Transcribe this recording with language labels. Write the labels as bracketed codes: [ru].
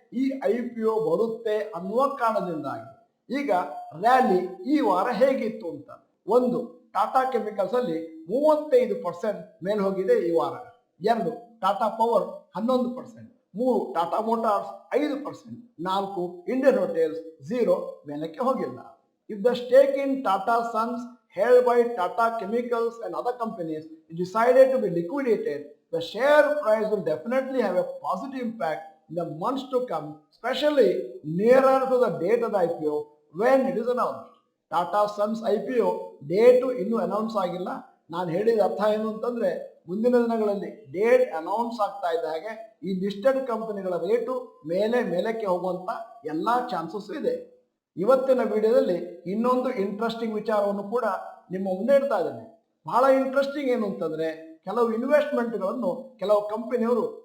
[kn] ಈ IPO ಬರುತ್ತೆ ಅನ್ನುವ ಕಾರಣದಿಂದಾಗಿ ಈಗ ರ್ಯಾಲಿ ಈ ವಾರ ಹೇಗಿತ್ತು ಅಂತ. ಒಂದು, ಟಾಟಾ ಕೆಮಿಕಲ್ಸ್ ಅಲ್ಲಿ 35% ಮೇಲೆ ಹೋಗಿದೆ ಈ ವಾರ. 2, Tata power 11%, 3, Tata motors 5%, 4, Indian hotels 0 ಮೇಲಕ್ಕೆ ಹೋಗಿಲ್ಲ. [en] If the stake in Tata Sons held by Tata Chemicals and other companies is decided to be liquidated, the share price will definitely have a positive impact in the months to come, especially nearer to the date of the IPO when it is announced. [kn] Tata sons IPO date ಇನ್ನೂ announce ಆಗಿಲ್ಲ. ನಾನು ಹೇಳಿದ ಅರ್ಥ ಏನು ಅಂತಂದ್ರೆ ಮುಂದಿನ ದಿನಗಳಲ್ಲಿ date announce ಆಗ್ತಾ ಇದ್ದ ಹಾಗೆ ಈ ಲಿಸ್ಟೆಡ್ ಕಂಪನಿಗಳ ರೇಟು ಮೇಲಕ್ಕೆ ಹೋಗುವಂತ ಎಲ್ಲಾ ಚಾನ್ಸಸ್ ಇದೆ. ಇವತ್ತಿನ ವಿಡಿಯೋದಲ್ಲಿ ಇನ್ನೊಂದು ಇಂಟ್ರೆಸ್ಟಿಂಗ್ ವಿಚಾರವನ್ನು ಕೂಡ ನಿಮ್ಮ ಮುಂದೆ ಇಡ್ತಾ ಇದ್ದೇನೆ. ಬಹಳ ಇಂಟ್ರೆಸ್ಟಿಂಗ್ ಏನು ಅಂತಂದ್ರೆ ಕೆಲವು ಇನ್ವೆಸ್ಟ್ಮೆಂಟ್ಗಳನ್ನು ಕೆಲವು ಕಂಪನಿಯವರು